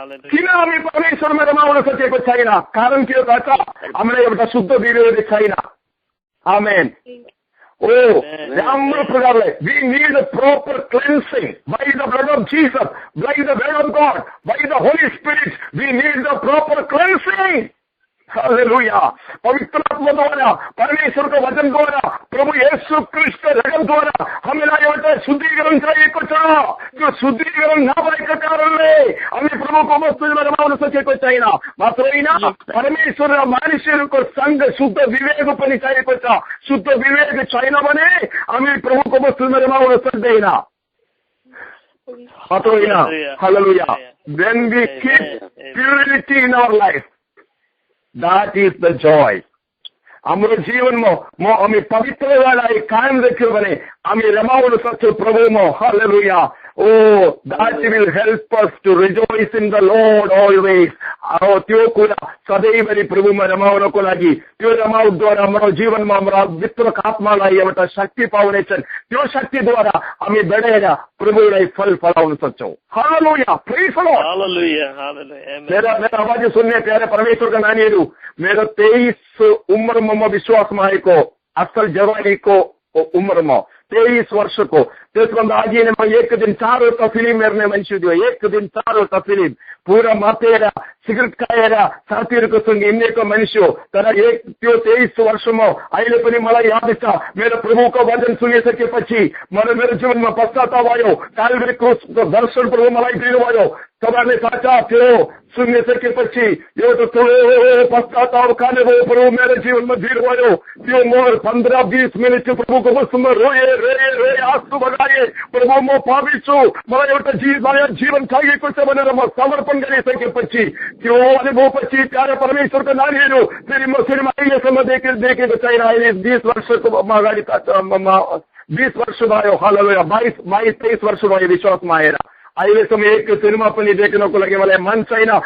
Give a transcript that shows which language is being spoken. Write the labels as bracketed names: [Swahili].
[Nepali] किन हामी परमेश्वरमा रमाउन सकेको छैन? कारण के हो? हामीलाई एउटा शुद्ध विवेक छैन। [English] Amen. Oh, [Nepali] राम्रो प्रकारले [English] we need a proper cleansing by the blood of Jesus, by the word of God, by the Holy Spirit. We need the proper cleansing. [Nepali] हालेलुया। पवित्र आत्मा द्वारा, परमेश्वर को वचन द्वारा, प्रभु येशू ख्रीष्ट रगत द्वारा हामीलाई एउटा शुद्धिकरण चाहिएको छ। त्यो शुद्धिकरण नभएको कारणले हामी प्रभुको वस्तुमा रमाउन सकेको छैन। मात्र होइन, परमेश्वर र मानिसहरूको सँग शुद्ध विवेक पनि चाहिएको छ। शुद्ध विवेक छैन भने हामी प्रभुको वस्तुमा रमाउन सक्दैन। मात्र होइन, हालेलुया। [English] When we keep purity in our life, that is the joy. [Nepali] हाम्रो जीवनमा हामी पवित्रतालाई कायम राख्यौँ भने हामी रमाउन सक्छौँ प्रभुमा। हालेलुया। [English] Oh, that will help us to rejoice in the Lord always. [Nepali] त्यो कुरा सधैँभरि प्रभुमा रमाउनको लागि, त्यो रमाउद्वारा हाम्रो जीवनमा हाम्रो भित्रक आत्मालाई एउटा शक्ति पाउनेछन्। त्यो शक्तिद्वारा हामी बढेर प्रभुलाई फल फलाउन सक्छौँ। हालेलुया। [English] Praise the Lord. [Nepali] हालेलुया। हालेलुया। मेरा आवाज सुन्ने प्यारे परमेश्वरका नानीहरू, मेरो 23 उम्रमा म विश्वासमा आएको, असल जवानीको उम्रमा 23 वर्षको। त्यसभन्दा अघि नै म एक दिन 4वटा फिल्म हेर्ने मान्छे थियो। एक दिन 4वटा फिल्म पुरा मातेर सिगरेट खाएर साथीहरूको सँग हिँडेको मान्छे हो। तर त्यो 23 वर्षमा अहिले पनि मलाई याद छ, मेरो प्रभुको वचन सुनिसकेपछि मेरो जीवनमा पश्चाताप भयो। कालभरी क्रुसको दर्शन प्रभु मलाई दिनुभयो। तपाईँले साचा थियो सुनिसकेपछि एउटा ठुलो पश्चाताप खाने भयो। प्रभु मेरो जीवनमा दिनुभयो। त्यो म 15-20 मिनट प्रभुको वस्तुमा रोए आँसु बगाए। प्रभु म पापी छु, मलाई एउटा जीवन चाहिएको छ भनेर म समर्पण गरिसकेपछि त्यो अनुभवपछि प्यारे परमेश्वरको नानीहरू फेरि म अहिलेसम्म देखेको छैन। अहिले 20 वर्षको अगाडि 20 वर्ष भयो। हालेलुया। 22-23 वर्ष भयो विश्वासमा आएर। अहिलेसम्म एक सिनेमा पनि देख्नको लागि मलाई मन छैन।